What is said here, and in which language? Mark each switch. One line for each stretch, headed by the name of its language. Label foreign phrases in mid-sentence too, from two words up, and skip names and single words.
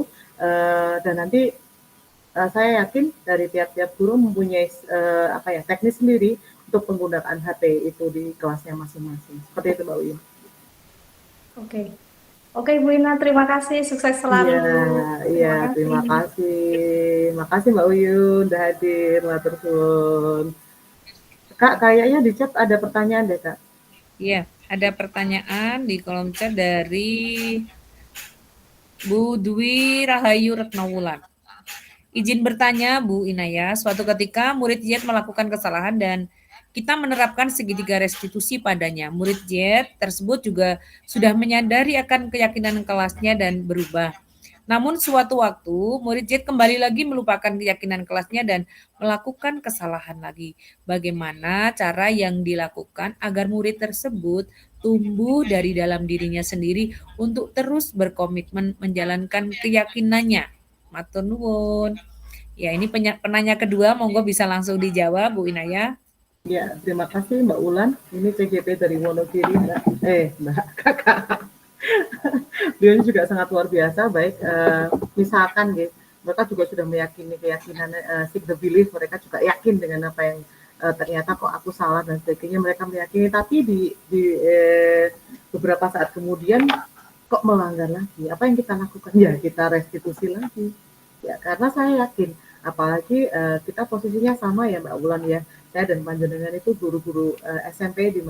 Indonesian: Dan nanti saya yakin dari tiap-tiap guru mempunyai teknis sendiri untuk penggunaan HP itu di kelasnya masing-masing. Seperti itu, Mbak Uyun. Oke. Oke, Bu Ina, terima kasih. Sukses selalu. Iya, terima kasih. Makasih Mbak Uyun udah hadir,
Javanese: matur suwun.
Indonesian: Kak, kayaknya di chat ada pertanyaan deh, Kak. Iya, ada pertanyaan di kolom chat dari Bu Dwi Rahayu Retnowulan. Izin bertanya, Bu Inaya, suatu ketika murid Z melakukan kesalahan dan kita menerapkan segitiga restitusi padanya. Murid Z tersebut juga sudah menyadari akan keyakinan kelasnya dan berubah. Namun suatu waktu, murid Z kembali lagi melupakan keyakinan kelasnya dan melakukan kesalahan lagi. Bagaimana cara yang dilakukan agar murid tersebut tumbuh dari dalam dirinya sendiri untuk terus berkomitmen menjalankan keyakinannya?
Javanese: Matur nuwun.
Indonesian: Ya, ini penanya kedua, monggo bisa langsung dijawab, Bu Inaya. Ya, terima kasih Mbak Ulan. Ini CGP dari Wonogiri, Mbak Kakak. Beliau juga sangat luar biasa. Baik, misalkan gitu, mereka juga sudah meyakini keyakinan
English: seek the belief,
Indonesian: mereka juga yakin dengan apa yang ternyata kok aku salah dan sebagainya, mereka meyakini, tapi di beberapa saat kemudian kok melanggar lagi. Apa yang kita lakukan? Ya, kita restitusi lagi. Ya, karena saya yakin, apalagi kita posisinya sama ya Mbak Ulan ya, saya dan panjenengan itu guru-guru SMP di